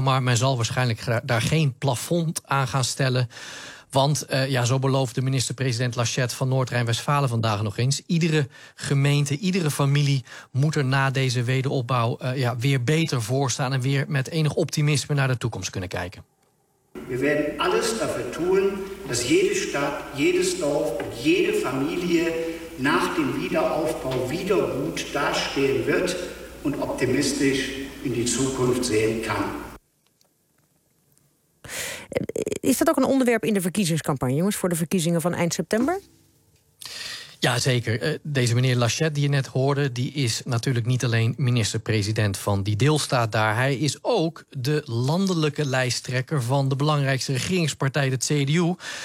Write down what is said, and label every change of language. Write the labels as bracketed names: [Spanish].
[Dutch] Maar men zal waarschijnlijk daar geen plafond aan gaan stellen. Want zo beloofde minister-president Laschet van Noord-Rijn-Westfalen vandaag nog eens. Iedere gemeente, iedere familie moet er na deze wederopbouw weer beter voor staan en weer met enig optimisme naar de toekomst kunnen kijken. [German] We werden alles dafür tun, dass jede Stadt, jedes Dorf und jede Familie nach dem Wiederaufbau wieder gut dastehen wird und optimistisch in die Zukunft sehen kann. [Dutch] Is dat ook een onderwerp in de verkiezingscampagne, jongens, voor de verkiezingen van eind september? Ja, zeker. Deze meneer Laschet die je net hoorde, die is natuurlijk niet alleen minister-president van die deelstaat daar. Hij is ook de landelijke lijsttrekker van de belangrijkste regeringspartij, de CDU.